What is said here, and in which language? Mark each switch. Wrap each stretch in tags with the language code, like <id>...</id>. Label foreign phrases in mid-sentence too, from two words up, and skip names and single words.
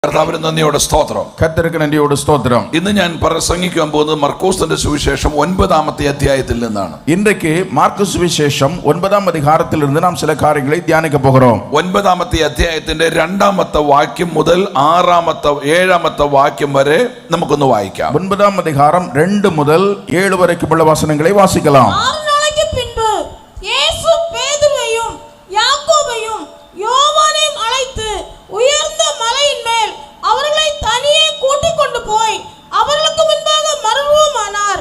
<ml>കർത്താവിന് നന്ദിയോട് സ്തോത്രം. ഇന്ന് ഞാൻ പ്രസംഗിക്കാൻ പോകുന്നത് മർക്കോസിന്റെ സുവിശേഷം 9-ാമത്തെ അധ്യായത്തിൽ നിന്നാണ്.</ml> <ta>இன்றைக்கு மார்க்கு சுவிசேஷம் 9ஆம் அதிகாரத்திலிருந்து நாம் சில காரியங்களை தியானிக்க போகிறோம்.</ta> <ml>9ാമത്തെ അധ്യായത്തിന്റെ 2ാമത്തെ വാക്യം മുതൽ 6ാമത്തെ 7ാമത്തെ വാക്യം വരെ നമുക്കൊന്ന് വായിക്കാം.</ml> <ta>9ஆம் அதிகாரம் 2 முதல் 7 வரைக்குள்ள வசனங்களை வாசிக்கலாம். 6 நாளைக்கு பின்பு இயேசு பேதுருவையும் யாக்கோபையும் யோவானையும் அழைத்து உயர்ந்த மலையின் மேல் அவர்களை தனியே கூட்டிக் கொண்டு போய் அவர்களுக்கு முன்பாக மறுரூபமானார்.</ta>